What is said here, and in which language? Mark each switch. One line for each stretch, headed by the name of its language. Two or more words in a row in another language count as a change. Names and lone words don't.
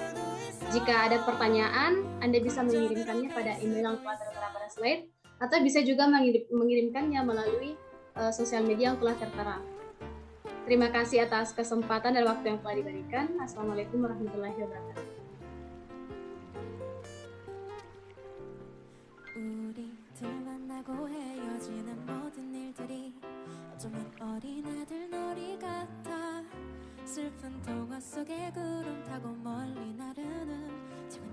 Indonesian: Jika ada pertanyaan, Anda bisa mengirimkannya pada email yang telah tertera pada slide, atau bisa juga mengirimkannya melalui sosial media yang telah tertera. Terima kasih atas kesempatan dan waktu yang telah diberikan.
Arabic: السلام عليكم ورحمة الله وبركاته.
Korean: 슬픈 동화 속의 구름 타고 멀리 나르는 작은